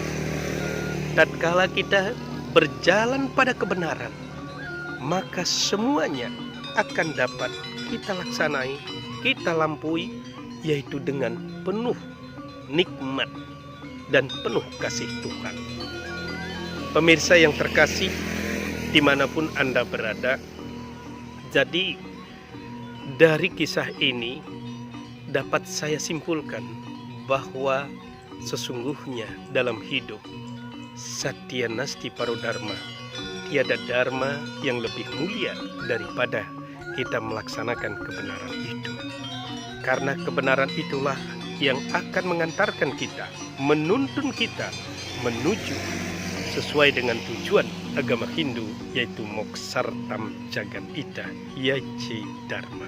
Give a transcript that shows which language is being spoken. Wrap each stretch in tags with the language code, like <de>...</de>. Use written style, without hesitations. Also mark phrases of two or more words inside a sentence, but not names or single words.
<id>Tatkala kita berjalan pada kebenaran, maka semuanya akan dapat kita laksanai, kita lampaui, yaitu dengan penuh nikmat dan penuh kasih Tuhan. Pemirsa yang terkasih, dimanapun Anda berada, jadi dari kisah ini dapat saya simpulkan bahwa sesungguhnya dalam hidup</id> <sa>Satya nasti paro dharma,</sa> <id>tiada dharma yang lebih mulia daripada kita melaksanakan kebenaran itu. Karena kebenaran itulah yang akan mengantarkan kita, menuntun kita menuju sesuai dengan tujuan agama Hindu, yaitu</id> <sa>Moksartam Jagat Ita Yaci Dharma.</sa>